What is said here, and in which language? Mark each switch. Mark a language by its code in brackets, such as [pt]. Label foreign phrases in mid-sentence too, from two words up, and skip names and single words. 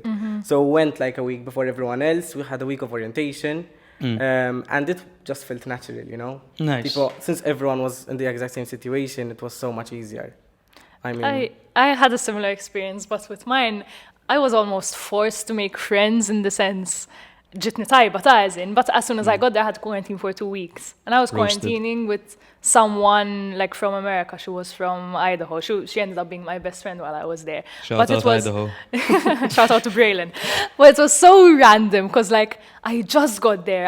[en] So we went like a week before everyone else. We had a week of orientation. And it just felt natural, you know? Nice. People, since everyone was in the exact same situation, it was so much easier. I mean, I had a similar experience, but with mine, I was almost forced to make friends in the sense, [mt] ġitni tajba ta' eżin, [en] but as soon as I got there, I had to quarantine for 2 weeks. And I was Roasted. quarantining with someone like from America. She was from Idaho. She ended up being my best friend while I was there. Shout out Idaho. Shout out to Braylon. But it was so random because like I just got there.